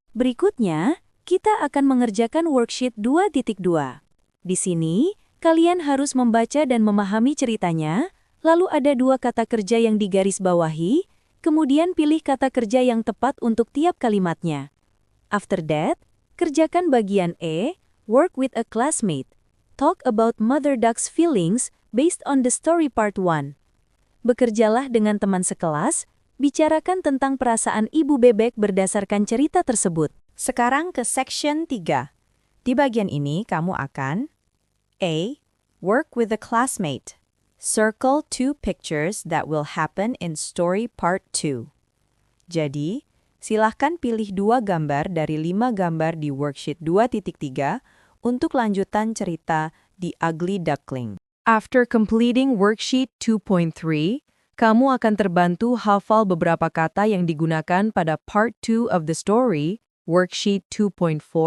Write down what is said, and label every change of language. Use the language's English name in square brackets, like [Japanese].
[Indonesian] Berikutnya, kita akan mengerjakan worksheet 2.2. Di sini, kalian harus membaca dan memahami ceritanya, lalu ada 2 kata kerja yang digarisbawahi, kemudian pilih kata kerja yang tepat untuk tiap kalimatnya. [English] After that, [Indonesian] kerjakan bagian E, [English] work with a classmate. Talk about mother duck's feelings based on the story part 1. [Indonesian] Bekerjalah dengan teman sekelas, bicarakan tentang perasaan ibu bebek berdasarkan cerita tersebut. Sekarang ke section 3. Di bagian ini kamu akan A. [English] Work with a classmate. Circle 2 pictures that will happen in story part 2. [Indonesian] Jadi, silahkan pilih 2 gambar dari 5 gambar di worksheet 2.3 untuk lanjutan cerita The Ugly Duckling. [English] After completing [Indonesian] worksheet 2.3, kamu akan terbantu hafal beberapa kata yang digunakan pada [English] part 2 of the story, [Indonesian] worksheet 2.4,